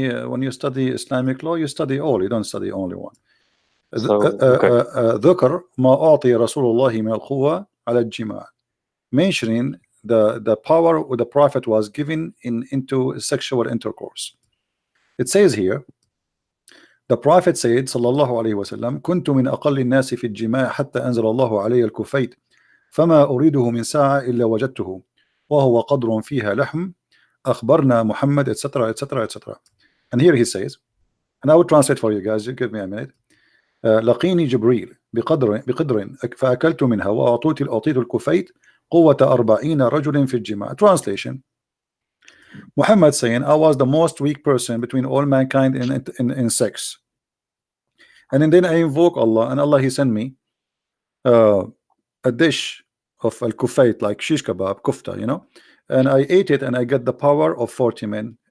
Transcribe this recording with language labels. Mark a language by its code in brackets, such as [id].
[en] when you study Islamic law, you study all. You don't study only one. So, okay. [ar] ذكر ما أعطي رسول الله من القوة على الجماع, [en] mentioning the power the Prophet was given into sexual intercourse. It says here, the Prophet said [ar] صلى الله عليه وسلم كنت من أقل الناس في الجماع حتى أنزل الله علي الكفيت فما أريده من ساعة إلا وجدته وهو قدر فيها لحم أخبرنا محمد etc etc etc. [en] And here he says, and I will translate for you guys, you give me a minute. [ar] لقيني جبريل بقدر فأكلت منها وأعطيت الكفيت قوة 40 رجل في الجماع. [en] Translation: Muhammad saying, I was the most weak person between all mankind in sex, and then I invoke Allah, and Allah he sent me a dish of al-kufayt, like shish kebab, kufta, you know, and I ate it and I got the power of 40 men.